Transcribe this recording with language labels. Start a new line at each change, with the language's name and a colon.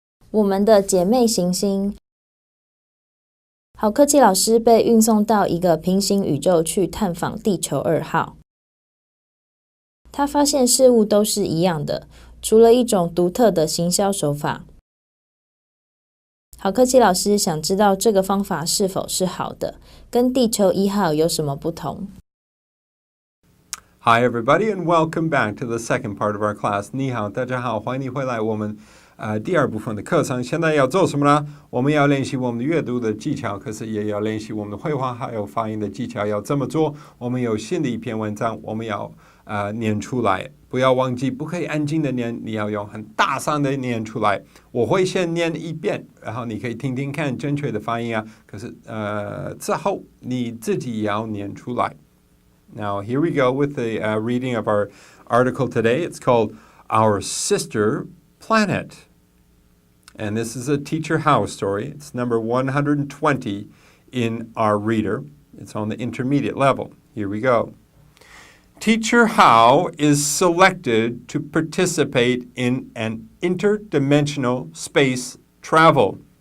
Chinese: 我们的姐妹行星好客气老师被运送到一个平行宇宙去探访地球2号。他发现事物都是一样的，除了一种独特的行销手法。好客气老师想知道这个方法是否是好的，跟地球1号有什么不同？
English: Hi everybody and welcome back to the second part of our class.
Chinese: 你好，大家好，欢迎你回来我们第二部分的课程。现在要做什么呢？我们要练习我们的阅读的技巧，可是也要练习我们的绘画还有发音的技巧。要这么做，我们有新的一篇文章，我们要念出来。不要忘记，不可以安静的念，你要用很大声的念出来。我会先念一遍，然后你可以听听看正确的发音啊。可是之后你自己也要念出来。
English: Now, here we go with the reading of our article today. It's called Our Sister Planet. And this is a Teacher How story. It's number 120 in our reader. It's on the intermediate level. Here we go. Teacher How is selected to participate in an interdimensional space travel.